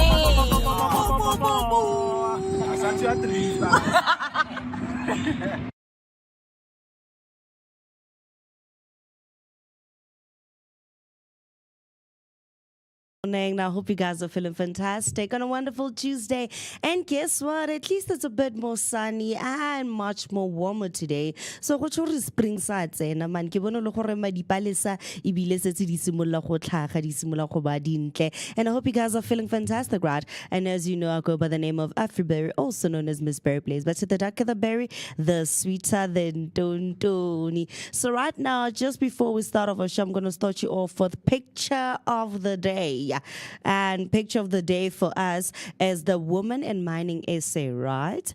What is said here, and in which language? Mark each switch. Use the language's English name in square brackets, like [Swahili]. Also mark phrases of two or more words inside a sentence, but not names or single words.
[English] Morning. I hope you guys are feeling fantastic on a wonderful Tuesday. And guess what? At least it's a bit more sunny and much more warmer today. [Tswana] So go tshore spring sa tsena man ke bona le gore madipalesa ibile setse di simolla go tlhaga di simolla go ba dintle. [English] And I hope you guys are feeling fantastic, right? And as you know, I go by the name of Afriberry, also known as Miss Berry Place. But to the darker the berry, the sweeter than Tontoni. So right now, just before we start off our show, I'm going to start you off with picture of the day. And picture of the day for us is the Women in Mining essay, right?